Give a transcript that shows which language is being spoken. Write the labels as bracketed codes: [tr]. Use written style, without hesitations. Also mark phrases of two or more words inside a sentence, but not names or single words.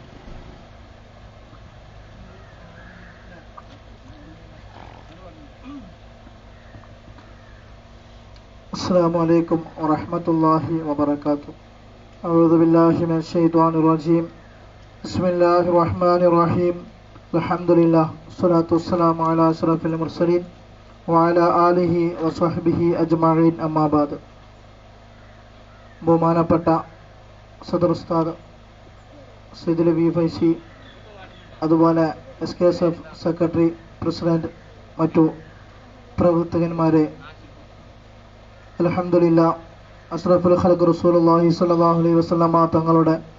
[ar] السلام عليكم ورحمة الله وبركاته. أعوذ بالله من الشيطان الرجيم. بسم الله الرحمن الرحيم. الحمد لله والصلاة والسلام على أشرف المرسلين وعلى آله وصحبه أجمعين أما بعد. [ml] ബഹുമാനപ്പെട്ട സദർ ഉസ്താദ് സയ്യിദ് ലബി ഫൈസി, അതുപോലെ SKSF സെക്രട്ടറി, പ്രസിഡന്റ്, മറ്റു പ്രവർത്തകന്മാരെ, [ar] الحمد لله أشرف الخلق رسول الله صلى الله عليه وسلم [ml] തങ്ങളുടെ